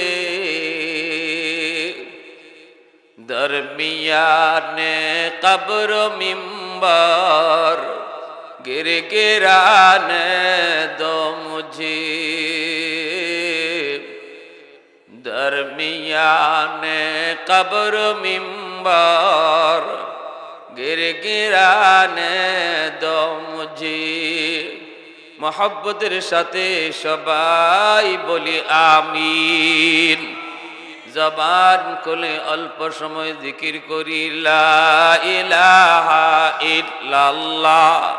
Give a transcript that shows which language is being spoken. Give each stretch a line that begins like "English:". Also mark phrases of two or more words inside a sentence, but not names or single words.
Urdu: درمیان قبر و منبر گرگرانے دو مجھے، درمیان قبر و منبر گڑگڑانے دو مجھے.
Bangla: মহব্বতের সাথে সবাই বলি আমিন। জবান খুলে অল্প সময় জিকির করি লা ইলাহা ইল্লাল্লাহ।